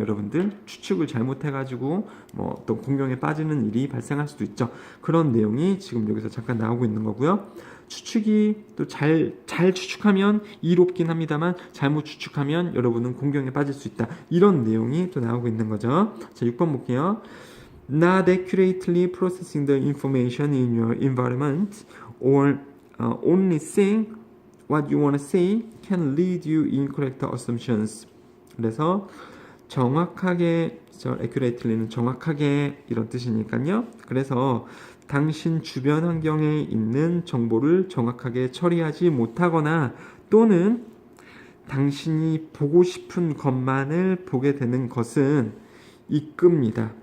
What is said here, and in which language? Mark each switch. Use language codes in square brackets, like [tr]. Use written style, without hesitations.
[ko] 여러분들 추측을 잘못해가지고 뭐 어떤 공경에 빠지는 일이 발생할 수도 있죠. 그런 내용이 지금 여기서 잠깐 나오고 있는 거고요. 추측이 또 잘 추측하면 이롭긴 합니다만 잘못 추측하면 여러분은 공경에 빠질 수 있다. 이런 내용이 또 나오고 있는 거죠. 자, 6번 볼게요. [en] Not accurately processing the information in your environment or only saying what you want to say can lead you incorrect assumptions. [ko] 그래서 정확하게, accurately는 정확하게 이런 뜻이니까요. 그래서 당신 주변 환경에 있는 정보를 정확하게 처리하지 못하거나 또는 당신이 보고 싶은 것만을 보게 되는 것은 이끕니다.